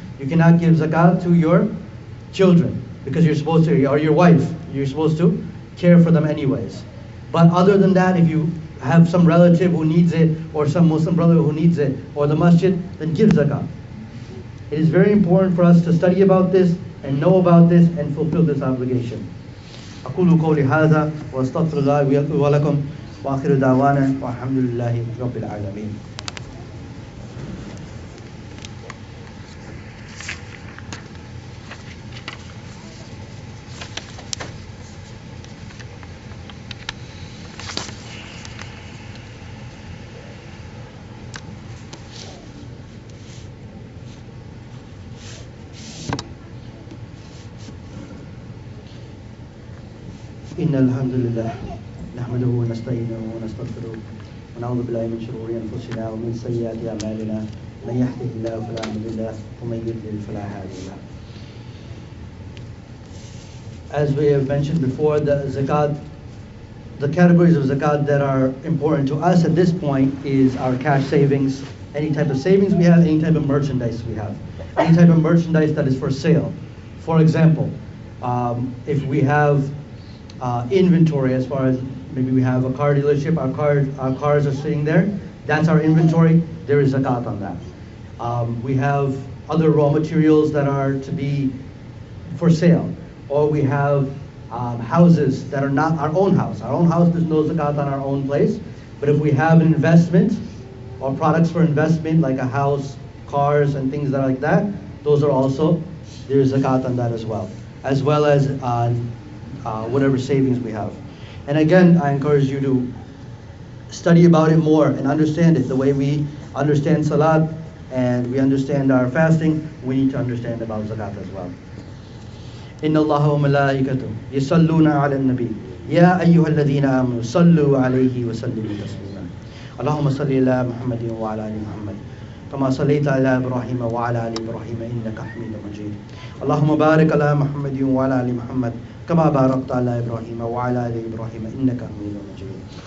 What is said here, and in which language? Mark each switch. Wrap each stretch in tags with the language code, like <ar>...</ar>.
<en>You cannot give zakat to your children, because you're supposed to, or your wife, you're supposed to care for them anyways. But other than that, if you have some relative who needs it, or some Muslim brother who needs it, or the masjid, then give zakat. It is very important for us to study about this and know about this and fulfill this obligation.</en> <ar>أقول قولي هذا وأستغفر الله لي ولكم وآخر دعوانا والحمد لله رب العالمين. إن الحمد لله نحمده ونستعينه ونستغفره ونعوذ بالله من شرور أنفسنا ومن سيئات أعمالنا من يهده الله فلا مضل له ومن يضلل فلا هادي له.</ar> <en>As we have mentioned before, the categories of zakat that are important to us at this point is our cash savings, any type of savings we have, any type of merchandise we have, any type of merchandise that is for sale. For example, if we have inventory, as far as maybe we have a car dealership, our cars are sitting there, that's our inventory, there is zakat on that. We have other raw materials that are to be for sale, or we have houses that are not our own house. Our own house, there's no zakat on our own place, but if we have an investment or products for investment like a house, cars and things like that, those are also, there's zakat on that as well as on whatever savings we have. And again, I encourage you to study about it more and understand it. The way we understand salat and we understand our fasting, we need to understand about zakat as well.</en> <ar>إن الله وملائكته يصلون على النبي يا أيها الذين آمنوا صلوا عليه وسلموا تسليما. اللهم صل على محمد وعلى آل محمد كما صليت على إبراهيم وعلى آل إبراهيم إنك حميد مجيد. اللهم بارك على محمد وعلى آل محمد كما باركت على إبراهيم وعلى آل إبراهيم إنك حميد مجيد.</ar>